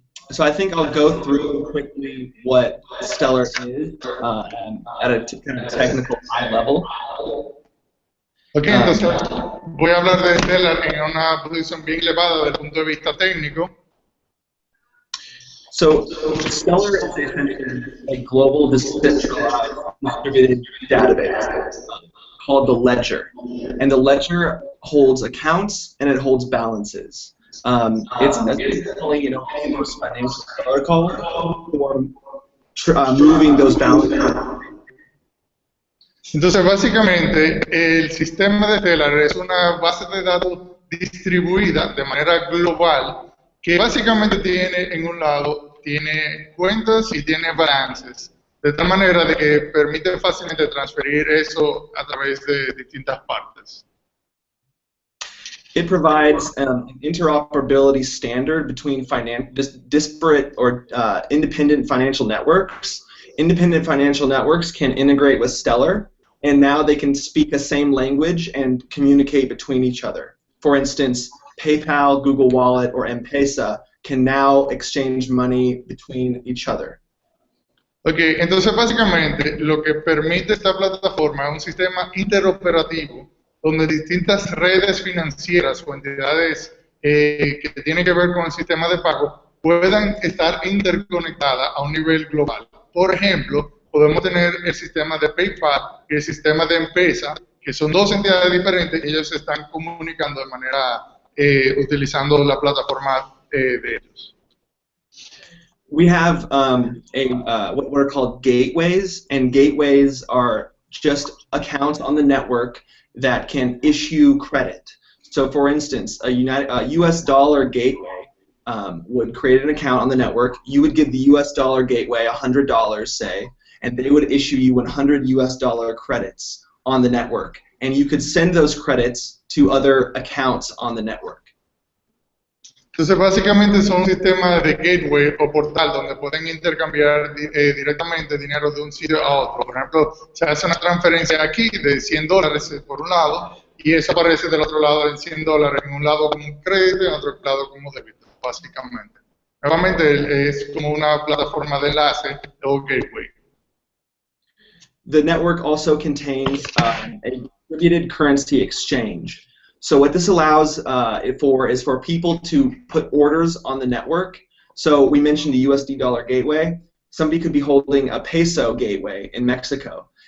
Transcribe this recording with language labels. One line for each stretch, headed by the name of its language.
English: So I think I'll go through quickly what Stellar is at a kind of technical high level.
Spanish: Okay, entonces voy a hablar de Stellar en una posición bien elevada desde el punto de vista técnico.
English: So Stellar is essentially a global decentralized distributed database called the ledger, and the ledger holds accounts and it holds balances. It's essentially, most financial protocol for moving those balances.
Spanish: Entonces, básicamente, el sistema de Stellar es una base de datos distribuida de manera global que básicamente tiene en un lado tiene cuentas y tiene balances, de tal manera de que permite fácilmente transferir eso a través de distintas partes.
English: It provides an interoperability standard between disparate or independent financial networks. Independent financial networks can integrate with Stellar, and now they can speak the same language and communicate between each other. For instance, PayPal, Google Wallet, or M-Pesa can now exchange money between each other.
Spanish: Okay, entonces básicamente lo que permite esta plataforma es un sistema interoperativo donde distintas redes financieras o entidades que tienen que ver con el sistema de pago puedan estar interconectadas a un nivel global. Por ejemplo, podemos tener el sistema de PayPal y el sistema de M-Pesa, que son dos entidades diferentes, ellos se están comunicando de manera utilizando la plataforma de ellos.
English: We have what are called gateways, and gateways are just accounts on the network that can issue credit. So, for instance, a U.S. dollar gateway would create an account on the network. You would give the U.S. dollar gateway $100, say, and they would issue you 100 U.S. dollar credits on the network, and you could send those credits to other accounts on the network.
Spanish: Entonces, básicamente son un sistema de gateway o portal donde pueden intercambiar directamente dinero de un sitio a otro. Por ejemplo, se hace una transferencia aquí de $100 por un lado y eso aparece del otro lado en $100 en un lado como un crédito y en otro lado como débito, básicamente. Nuevamente es como una plataforma de enlace o gateway.
English: the network also contains a distributed currency exchange. So what this allows is for people to put orders on the network. So we mentioned a USD dollar gateway. Somebody could be holding a peso gateway in Mexico.